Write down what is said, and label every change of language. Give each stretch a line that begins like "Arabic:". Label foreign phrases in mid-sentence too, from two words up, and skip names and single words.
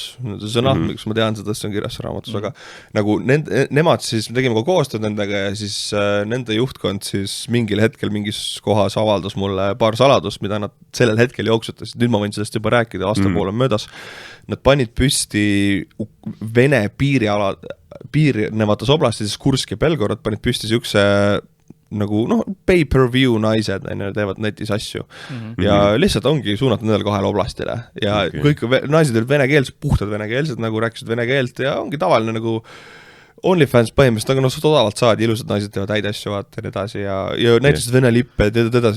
Estonian: See on miks ma tean seda, see on kirjas raamatus, aga nagu nemad siis, me tegime ka koostööd nendega ja siis nende juhtkond siis mingil hetkel mingis kohas avaldas mulle paar saladust, mida nad sellel hetkel jooksutasid. Nüüd ma võin sellest juba rääkida, aasta poole möödas. Nad panid püsti Vene piirnevates oblastides Kursk ja Belgorod panid püsti siukse nagu pay-per-view naised teevad netis asju ja lihtsalt ongi suunatud nendele 2 oblastile ja kõik naised olid venekeelsed, puhtad venekeelsed, nagu rääkisid vene keelt ja ongi tavaline nagu OnlyFans põhimõtteliselt, aga suht odavalt saad, ilusad naised teevad häid asju, vaata ja nii edasi ja näitasid Vene lippe ja edasi.